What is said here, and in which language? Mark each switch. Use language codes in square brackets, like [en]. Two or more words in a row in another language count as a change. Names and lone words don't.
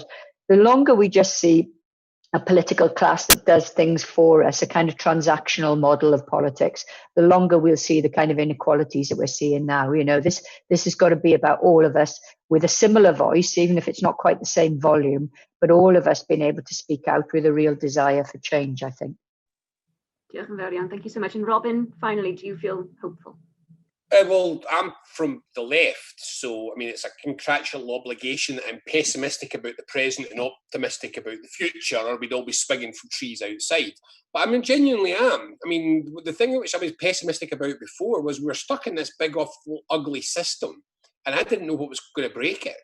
[en] The longer we just see a political class that does things for us, a kind of transactional model of politics, the longer we'll see the kind of inequalities that we're seeing now. You know, this has got to be about all of us with a similar voice, even if it's not quite the same volume, but all of us being able to speak out with a real desire for change, I think. [cy] Diolch yn fawr iawn. [en] Thank you so much. And Robin, finally, do you feel hopeful? Well, I'm from the left, so I mean, it's a contractual obligation that I'm pessimistic about the present and optimistic about the future, or we'd all be swinging from trees outside. But I mean, genuinely am. I mean, the thing which I was pessimistic about before was we were stuck in this big, awful, ugly system, and I didn't know what was going to break it.